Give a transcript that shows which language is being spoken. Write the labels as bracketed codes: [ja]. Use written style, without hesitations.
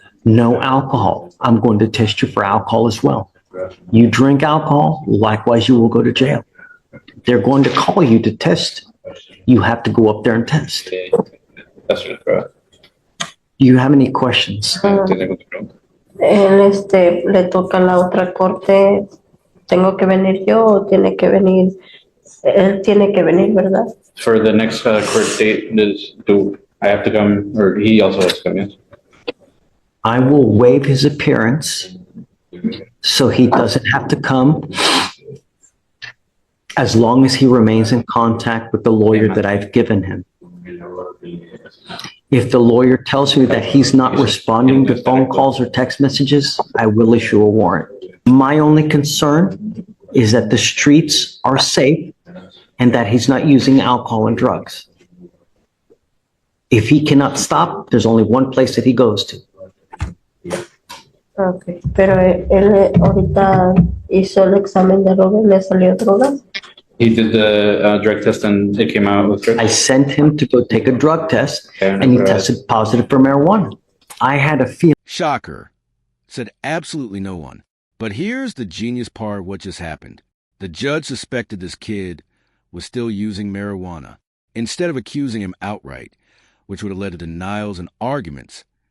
[en] No alcohol. I'm going to test you for alcohol as well. You drink alcohol, likewise you will go to jail. They're going to call you to test. You have to go up there and test. Do you have any questions? [es] Él le toca la otra corte. ¿Tengo que venir yo o tiene que venir? Él tiene que venir, ¿verdad? [en] For the next court date, do I have to come, or he also has to come? Yes. I will waive his appearance so he doesn't have to come as long as he remains in contact with the lawyer that I've given him. If the lawyer tells me that he's not responding to phone calls or text messages, I will issue a warrant. My only concern is that the streets are safe and that he's not using alcohol and drugs. If he cannot stop, there's only one place that he goes to. Okay. [es] Pero él ahorita hizo el examen de droga y le salió drogas. [en] He did the drug test and it came out with drugs. I sent him to go take a drug test and he tested positive for marijuana. I had a feeling. Shocker. Said absolutely no one. But here's the genius part of what just happened. The judge suspected this kid was still using marijuana, instead of accusing him outright, which would have led to denials and arguments.